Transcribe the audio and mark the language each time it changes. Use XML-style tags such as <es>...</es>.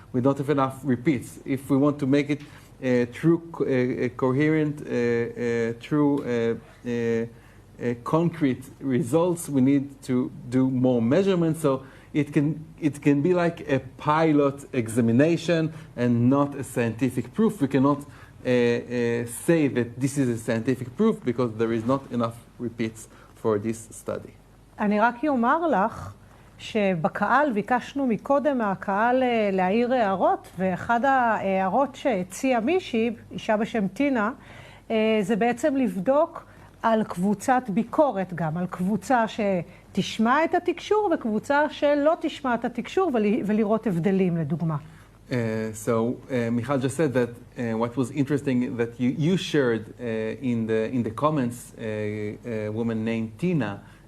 <en>We don't have enough repeats. If we want to make it true, coherent, true, concrete results, we need to do more measurements. So it can be like a pilot examination and not a scientific proof. We cannot say that this is a scientific proof because there is not enough repeats for this study.</en> <he>אני רק אומר לך שבקהל ביקשנו מקודם מהקהל להעיר הערות, ואחד ההערות שהציעה מישהי, אישה בשם טינה, זה בעצם לבדוק על קבוצת ביקורת גם, על קבוצה שתשמע את התקשור וקבוצה שלא תשמע את התקשור ולראות הבדלים לדוגמה.</he> <en>So Michal just said that what was interesting that you shared in the comments a woman named Tina</en>